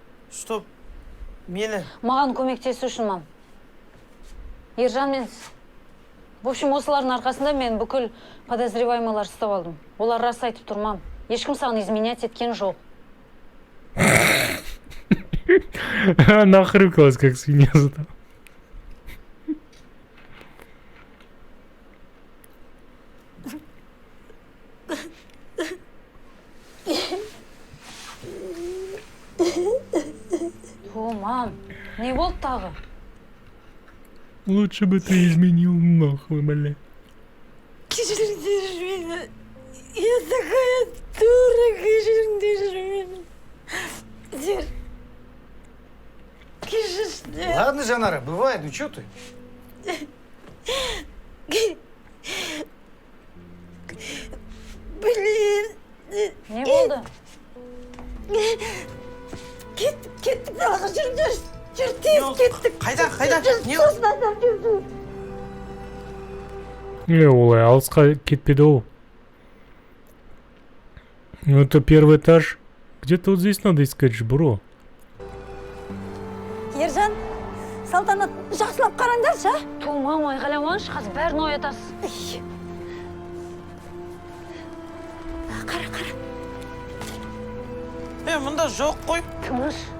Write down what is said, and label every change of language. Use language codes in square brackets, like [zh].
[ru] Чтоб мені... [kk] Маған көмектесу үшін, мам. Ержан мен... [ru] В общем, [kk] осылардың арқасында мен бүкіл подозреваемыйлар ұстап алдым. Олар рас айтып тұр, мам. Ешкім саған изменять еткен жоқ. [ru] Нахрюкалась, как свинья зато. [kk] О, мам, не болды тағы? [ru] Лучше бы ты изменил нахуй, бля. [kk] Кешіріңдер мені. [ru] Я такая дура, [kk] кешіріңдер мені. Сендер. Кешіріңдер. [ru] Ладно, Жанара, бывает, ну чё ты? Блин. [kk] Не болды? Кеттік далаға жүріңдер. Жүр, тез кеттік. Қайда? Не? Сосын адам жүрді. Олай, алысқа кетпеді ол. [ru] Ну, это первый этаж. Где-то вот здесь надо искать же, бро. [kk] Ержан, салтанат жақсылап қараңдаршы, а? Ту, мам, айғайламаңызшы, қазір бәрін оятасыз. Қара. Мұнда жоқ қой. Тыныш.